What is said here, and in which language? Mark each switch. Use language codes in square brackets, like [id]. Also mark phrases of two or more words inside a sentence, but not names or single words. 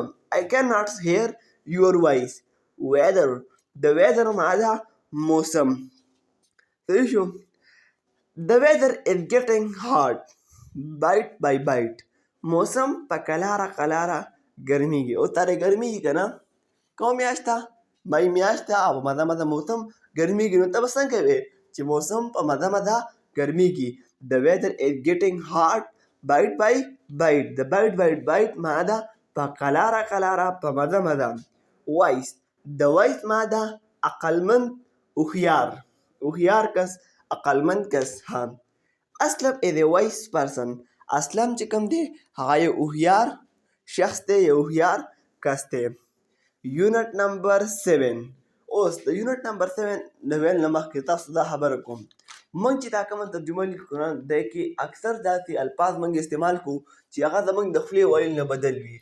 [en] I cannot hear your voice. [ps] weather د weather ماده موسم. صحیح شو. [en] The weather is getting hot bite by bite. [ps] موسم په کلاره کلاره ګرمیږي. اوس تارې ګرمیږي که نه، کومه میاشت ده؟ مۍ میاشت ده او په مزه مزه موسم ګرمیږي. نو ته به څنګه وې چې موسم په مزه مزه ګرمیږي. [en] The weather is getting hot bite by bite. [ps] د [en] bite by bite [ps] ماده په کلاره کلاره په مزه مزه. wise د wise ماده عقلمند، هوښیار، هوښیار کس، عقلمند کس. [en] ها، اسلم is a wise person. [ps] اسلم چې کوم دی هغه یو هوښیار شخص دی، یو هوښیار کس دی. یونټ نمبر 7. اوس د یونټ نمبر 7 د ویل نه مخکې تاسو دا خبره کوم، موږ چې دا کومه ترجمه لیکو نه، دی کې اکثر داسې الفاظ موږ استعمال کوو چې هغه زموږ د خولې ویل نه بدل وي.